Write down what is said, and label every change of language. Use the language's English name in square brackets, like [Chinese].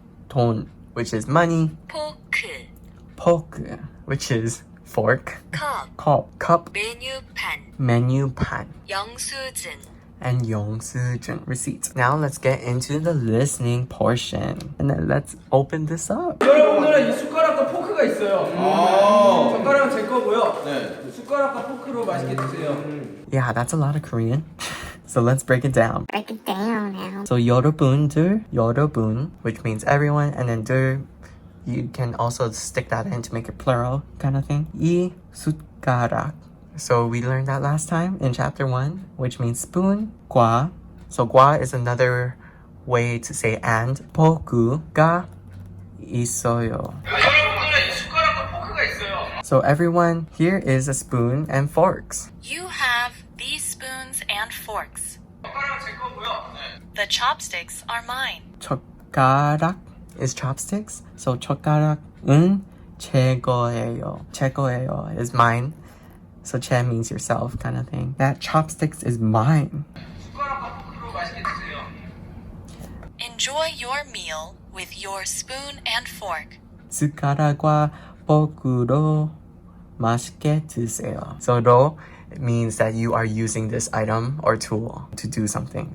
[English] 돈, which is money, [Korean] 포크. [English] 포크, which is fork, [Korean] 컵. [English] cup, [Korean] 메뉴판. 메뉴판, 영수증. [English] and 영수증, receipt. Now let's get into the listening portion. And then let's open this up. [Korean] 여러분들은 이 숟가락과 포크가 포크가 있어요. 젓가락은 제 거고요. 숟가락과 포크로 맛있게 드세요. [English] Yeah, that's a lot of Korean. So let's break it down. Break it down now. So 여러분, which means everyone, and then 들, you can also stick that in to make it plural kind of thing. [Korean] 이 숟가락. [English] So we learned that last time in chapter 1, which means spoon. [Korean] 과. [English] So 과 is another way to say and. [Korean] 포크가 있어요. 여러분들은 이 숟가락과 포크가 있어요. [English] So everyone, here is a spoon and forks. You have these spoons and forks. [Korean] 젓가락은 제 거고요. [English] The chopsticks are mine. 젓가락 is chopsticks. [Korean] So 젓가락은 제 거예요. 제 거예요 [English] is mine. So 제 means yourself kind of thing. That chopsticks is mine. [Korean] 숟가락과 포크로 맛있게 드세요. [English] Enjoy your meal with your spoon and fork. [Korean] 숟가락과 포크로 맛있게 드세요. [English] So 로 means that you are using this item or tool to do something.